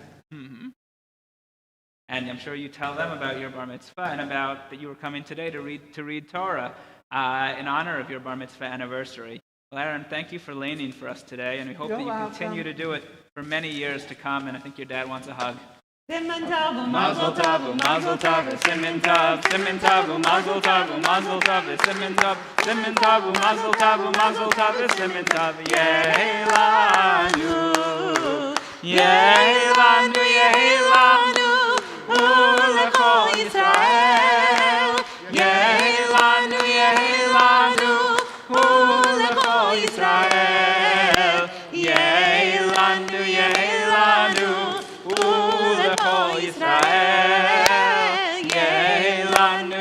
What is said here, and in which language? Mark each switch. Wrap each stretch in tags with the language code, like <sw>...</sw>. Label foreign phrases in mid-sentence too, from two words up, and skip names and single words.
<en>Mm-hmm. And I'm sure you tell them about your bar mitzvah and about that you were coming today to read Torah in honor of your bar mitzvah anniversary. Well, Aaron, thank you for laning for us today, and we hope that you continue to do it for many years to come, and I think your dad wants a hug.</en> <he>סימן טוב, מזל טוב, מזל טוב, סימן טוב, מזל טוב, מזל טוב, סימן טוב, מזל טוב, סימן טוב, יהא לנו, יהא לנו, יהא לנו, ולכל ישראל, יהא לנו, יהא לנו, ולכל ישראל, יהא לנו, יהא לנו, ולכל ישראל, יהא לנו.</he>